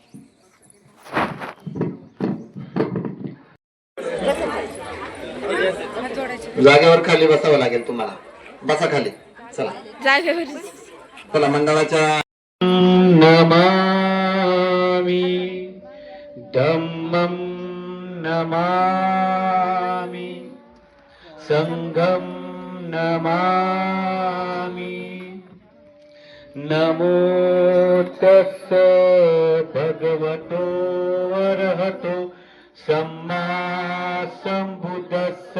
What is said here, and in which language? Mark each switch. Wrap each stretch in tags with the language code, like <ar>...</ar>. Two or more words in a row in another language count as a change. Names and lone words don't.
<mr>जागेवर खाली बसावं लागेल तुम्हाला, बसा खाली. चला जागेवर. चला, मंडळाच्या</mr> <pi>नमामि धम्मं नमामि संघं नमामि. नमो तस्स भगवतो अरहतो सम्मा संबुद्धस्स.</pi>